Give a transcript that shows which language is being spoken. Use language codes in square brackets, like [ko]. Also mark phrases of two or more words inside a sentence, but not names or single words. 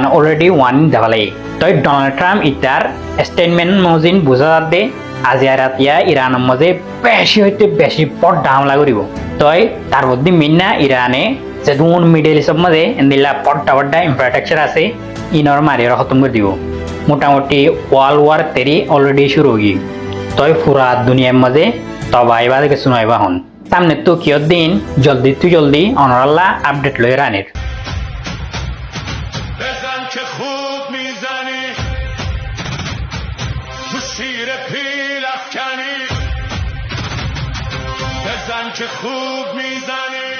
[en] already warning [ctg] দেওয়া লাগে তই ডোনাল্ড ট্রাম্প ইতার স্টেটমেন্ট মজিন বুঝা দে আজিয়া রাতিয়া ইরানের মাঝে বেশি হইতে বেশি বড় হামলা করিব তই তার বুদ্ধি মিন্না ইরানে যেদুন মিডল ইস্টর মাঝে ইন্দিল্লা বড় ইনফ্রাস্ট্রাকচার আছে ইনর মারিয়ে খতম করে দিব মোটামুটি [en] world war 3 [ctg] অলরেডি শুরু হয়ে তই পুরা দুনিয়ার মাঝে তবাইবা থেকে শুনাইবা হন সামনে তো কিয় দিন জলদি অনরাল্লা আপডেট লই রানির [fa] بزن که خوب میزنی تو شیر پیل افکنی بزن که خوب میزنی